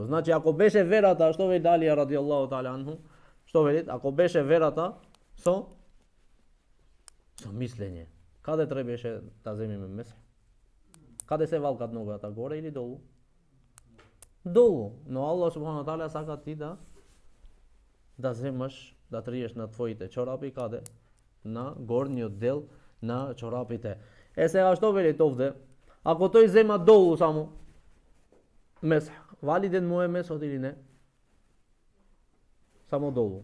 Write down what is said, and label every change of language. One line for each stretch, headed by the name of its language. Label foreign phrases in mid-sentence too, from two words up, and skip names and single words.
Macedonian: Значи ако беше верата, што вели Алија
Arabic: رضي الله تعالى عنه,
Macedonian: што вели? Ако беше верата со мислење, каде требаше да земеме место? Каде се валкат ногата, горе или долу? Долу. Но
Arabic: الله سبحانه وتعالى
Macedonian: сака ти да земаш, да триеш на твоите чорапи, каде? На горниот дел на чорапите. Сега што велите овде? Ако тој зема долу само месх, валиден му е месот или не? Само долу.